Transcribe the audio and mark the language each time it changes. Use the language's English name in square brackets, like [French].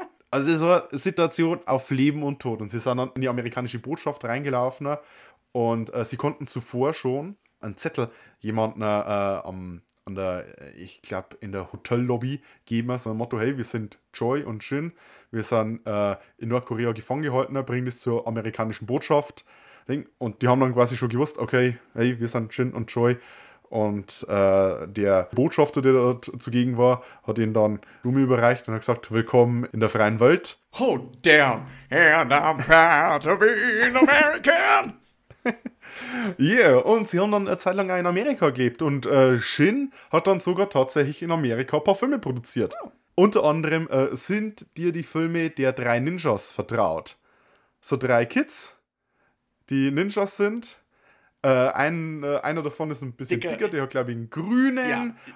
[German] Also es war eine Situation auf Leben und Tod. Und sie sind dann in die amerikanische Botschaft reingelaufen und sie konnten zuvor schon einen Zettel jemanden in der Hotellobby geben, so ein Motto, hey, wir sind Joy und Shin, wir sind in Nordkorea gefangen gehalten, bringen das zur amerikanischen Botschaft. Und die haben dann quasi schon gewusst, okay, hey, wir sind Shin und Joy. Und der Botschafter, der dort zugegen war, hat ihnen dann Blumen überreicht und hat gesagt, willkommen in der freien Welt. [English] Oh damn, and I'm proud to be an American. [German] Yeah, und sie haben dann eine Zeit lang auch in Amerika gelebt. Und Shin hat dann sogar tatsächlich in Amerika ein paar Filme produziert. Oh. Unter anderem sind dir die Filme der drei Ninjas vertraut. So drei Kids, die Ninjas sind. Einer davon ist ein bisschen dicker, der hat, glaube ich, einen grünen, ja.